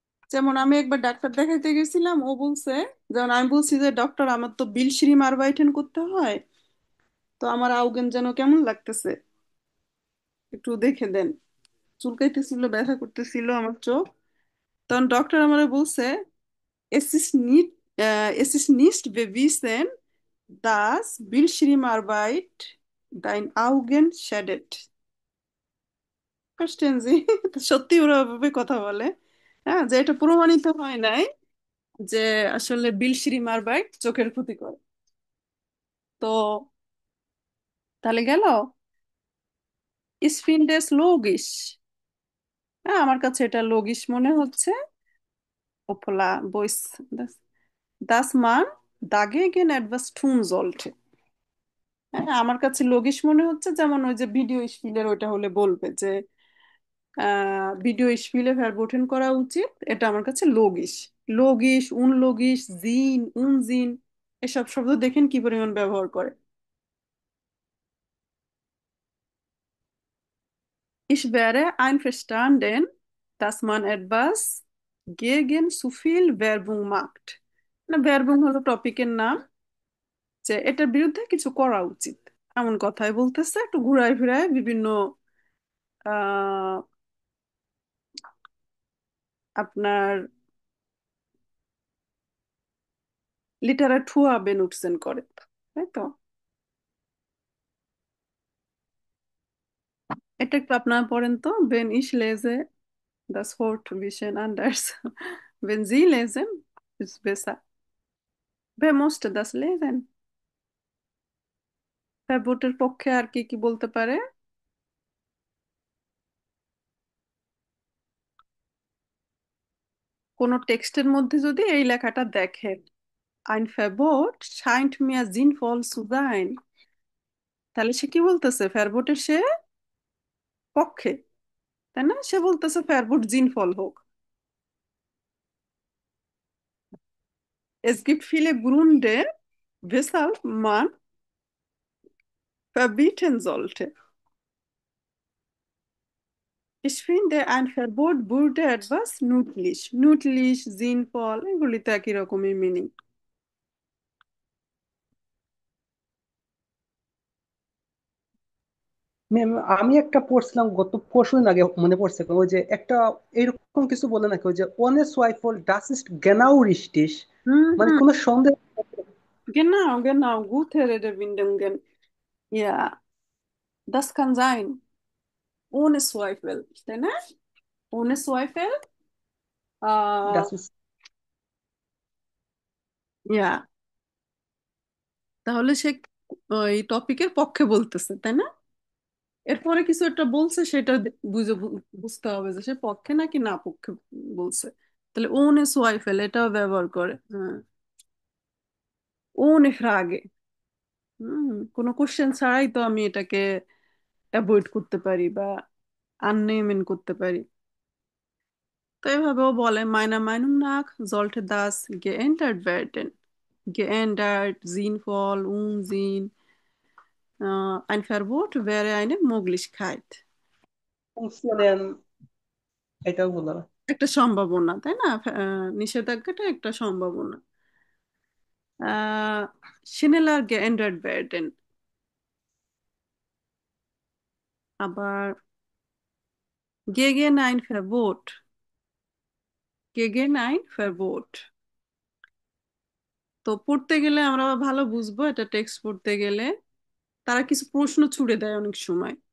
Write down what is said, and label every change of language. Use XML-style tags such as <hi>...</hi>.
<bn>যেমন আমি একবার ডাক্তার দেখাইতে গেছিলাম, ও বলছে, যেমন আমি বলছি যে ডক্টর আমার তো বিলশিরি মারবাইটেন করতে হয়, তো আমার আউগেন যেন কেমন লাগতেছে, একটু দেখে দেন। চুলকাইতেছিল, ব্যথা করতেছিল আমার চোখ। তখন ডক্টর আমারে বলছে,</bn> <de>es ist nicht, es ist nicht bewiesen dass Bildschirmarbeit dein Augen schadet। Verstehen Sie?</de> <bn>তো সত্যি ওরা ওভাবে কথা বলে। হ্যাঁ, যে এটা প্রমাণিত হয় নাই যে আসলে বিলশিরিমারবাইট চোখের ক্ষতি করে। তো তাহলে গেল,</bn> <de>Ich finde es logisch।</de> <bn>হ্যাঁ, আমার কাছে এটা লগিশ মনে হচ্ছে, ওপলা বইস,</bn> <de>dass man dagegen etwas tun sollte।</de> <bn>হ্যাঁ, আমার কাছে লগিশ মনে হচ্ছে, যেমন ওই যে ভিডিও স্পিলের ওইটা হলে বলবে যে ভিডিও স্পিলে ভার্বোটেন করা উচিত, এটা আমার কাছে লগিশ। লগিশ, উনলগিশ, জিন, উনজিন, এসব শব্দ দেখেন কি পরিমাণ ব্যবহার করে।</bn> <de>Ich wäre einverstanden, dass man etwas gegen zu viel Werbung macht।</de> <bn>না, Werbung হলো টপিকের নাম, যে এটার বিরুদ্ধে কিছু করা উচিত এমন কথাই বলতেছে, একটু ঘুরায় ফিরায় বিভিন্ন আহ আপনার লিটারেটুয়া বেনুটসেন করে, তাই তো। এটা একটু আপনারা পড়েন তো,</bn> <de>wenn ich lese das Wort bisschen anders, wenn Sie lesen ist besser। wer musste das lesen?</de> <bn>ভোটের পক্ষে আর কি কি বলতে পারে। কোন টেক্সটের মধ্যে যদি এই লেখাটা দেখেন,</bn> <de>ein Verbot scheint mir sinnvoll zu sein,</de> <bn>তাহলে সে কি বলতেছে, ফেরবোটের সে পক্ষে, তাই না, সে বলতেছে ফেরবোট জিনফল হোক।</bn> <de>Es gibt viele Gründe weshalb man verbieten sollte। Ich finde ein Verbot würde etwas nützlich, nützlich, sinnvoll,</de> <bn>এগুলি তো একই রকমই মিনিং। ম্যাম, আমি একটা পড়ছিলাম গত পরশুদিন আগে, মনে পড়ছে ওই যে একটা এরকম কিছু বলে নাকি, ওই যে</bn> <de>ohne Zweifel das ist genau richtig, হুম</de> <bn>মানে হুম, কোনো সন্দেহ।</bn> <de>genau genau, gute Redewendungen। Ja, Das kann sein. Ohne Zweifel,</de> <bn>তাই না?</bn> <de>Ohne Zweifel, আহ Das ist</de> <bn>ইয়া তাহলে সে ওই টপিকের পক্ষে বলতেছে, তাই না? এরপরে কিছু একটা বলছে, সেটা বুঝতে হবে যে সে পক্ষে নাকি না পক্ষে বলছে। তাহলে</bn> <de>ohne Zweifel</de> <bn>এটাও ব্যবহার করে, হ্যাঁ।</bn> <de>ohne Frage,</de> <bn>কোনো কোশ্চেন ছাড়াই তো আমি এটাকে অ্যাভয়েড করতে পারি বা আননেমেন করতে পারি। তো এভাবেও বলে,</bn> <de>meiner Meinung nach sollte das geändert werden. Geändert, sinnvoll, Unsinn. Ein Verbot wäre eine Möglichkeit.</de> <bn>funktionieren, এটাও বলা হয়। একটা সম্ভাবনা, তাই না? নিষেধাজ্ঞাটা একটা সম্ভাবনা।</bn> <de>schneller geändert werden, আবার gegen ein Verbot, gegen ein Verbot।</de> <bn>তো পড়তে গেলে আমরা ভালো বুঝবো, এটা টেক্সট পড়তে গেলে তারা কিছু প্রশ্ন ছুড়ে দেয় অনেক সময়।</bn>